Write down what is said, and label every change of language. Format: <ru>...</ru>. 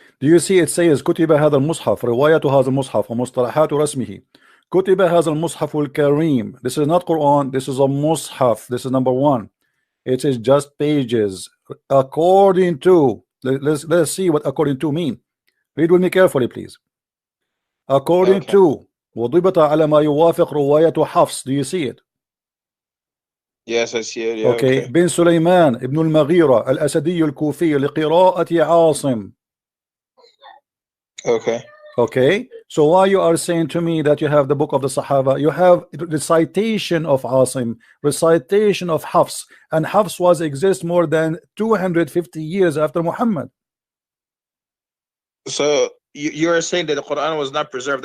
<en>Do you see it says</en> <ar>كتب هذا المصحف رواية هذا المصحف ومصطلحات رسمه كتب هذا المصحف الكريم.</ar> <en>This is not Quran, this is a mushaf. This is number one. It is just pages according to. Let's see what according to mean. Read with me carefully, please. According to</en> <ar>وضبط على ما يوافق رواية حفص.</ar> <en>Do you see it? Yes, I see it. Yeah, okay.</en> <ar>بن سليمان ابن المغيرة الأسدي الكوفي لقراءة عاصم.</ar> <en>Okay. So why you are saying to me that you have the book of the Sahaba? You have recitation of Asim, recitation of Hafs, and Hafs was exist more than 250 years after Muhammad. So you are saying that the Quran was not preserved?</en>